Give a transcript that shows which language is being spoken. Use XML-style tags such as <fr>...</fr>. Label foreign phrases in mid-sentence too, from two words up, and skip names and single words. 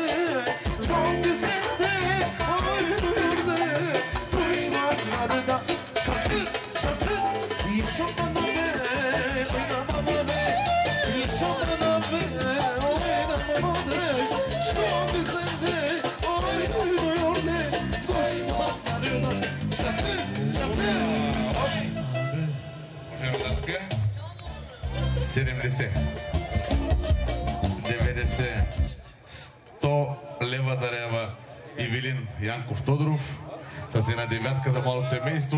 <tr>Çok sesle oynuyor be, kuşlarları da şakır şakır. Yaşa bana be, oynamana be, yaşa bana be, oynamana be. Çok sesle oynuyor be, kuşlarları da.</tr> <bg>Така, 70, 90, 100 лева дарява Ивелин Янков Тодоров с една девятка за малото семейство.</bg>